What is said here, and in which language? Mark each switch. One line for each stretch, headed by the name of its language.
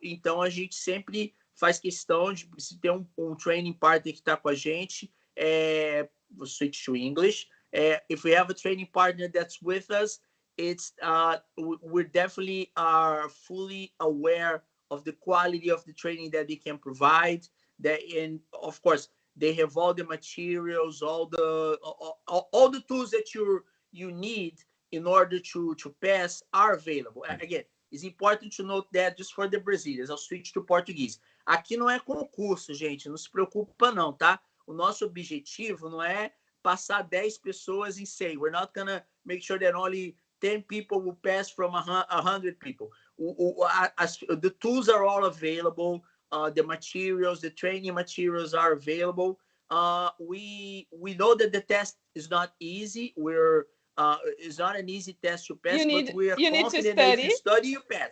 Portuguese: Então a gente sempre faz questão de, se ter um training partner que está com a gente,
English: we'll switch to English. If we have a training partner that's with us, it's we definitely are fully aware of the quality of the training that they can provide. That, and of course, they have all the materials, all the tools that you need in order to pass are available. Again, it's important to note that, just for the Brazilians. I'll switch to Portuguese.
Portuguese: Aqui não é concurso, gente. Não se preocupa não, tá? O nosso objetivo não é passar 10 pessoas em 100.
English: We're not gonna make sure that only 10 people will pass from 100 people. The tools are all available. The materials, the training materials are available. We know that the test is not easy. It's not an easy test to pass, but we are confident that if you study, you pass.